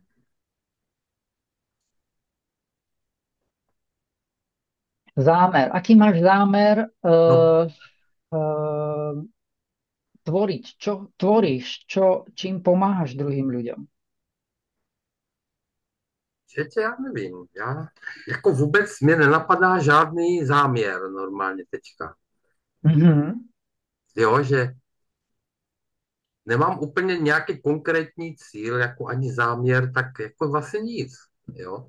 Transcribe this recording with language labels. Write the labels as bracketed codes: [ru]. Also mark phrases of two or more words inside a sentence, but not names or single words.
[sk] zámer. Aký máš zámer No, uh, tvoriť? Čo tvoríš? Čím pomáhaš druhým ľuďom? [cs] že já nevím, já, jako vůbec mě nenapadá žádný záměr normálně teďka. Mhm, Jo, že nemám úplně nějaký konkrétní cíl, jako ani záměr, tak jako vlastně nic, jo.